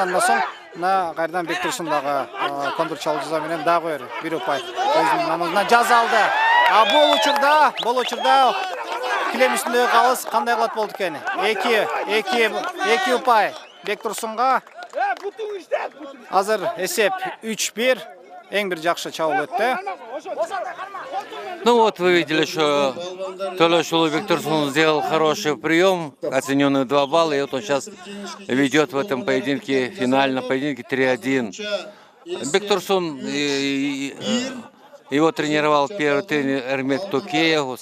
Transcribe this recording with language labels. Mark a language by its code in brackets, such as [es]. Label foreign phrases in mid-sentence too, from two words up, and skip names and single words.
[ky] Андан соң мына кайрадан Бектурсун дагы контр чабуул жасоо менен дагы 1 упай өзүнүн намазына жаза алды. Бул учурда килем үстүндөгү калыс кандай кылат болду экен? 2 упай Бектурсунга. Азыр эсеп 3-1. Эң бир жакшы чабуул өттү. [ru] Ну вот вы видели, что Төлөш уулу Бектурсун сделал хороший прием, оцененный 2 балла, и вот он сейчас ведет в этом поединке, финальном поединке 3-1. Бектурсун его тренировал первый тренер Эрмек Токеев.